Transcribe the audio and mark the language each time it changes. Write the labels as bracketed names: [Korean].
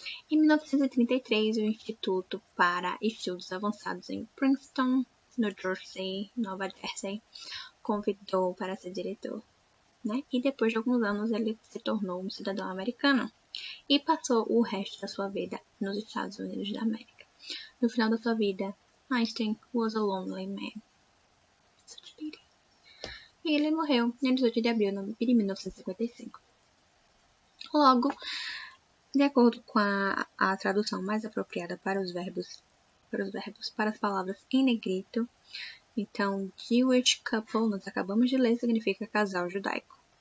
[Portuguese] Em 1933, o Instituto para Estudos Avançados em Princeton, Nova Jersey, convidou para ser diretor, né? E depois de alguns anos ele se tornou um cidadão americano e passou o resto da sua vida nos Estados Unidos da América. No final da sua vida, [English] Einstein was a lonely man. Such pity. [Portuguese] E ele morreu em 18 de abril de 1955. Logo, de acordo com a tradução mais apropriada para as palavras em negrito, então, [English] Jewish couple, [Portuguese] nós acabamos de ler, significa casal judaico.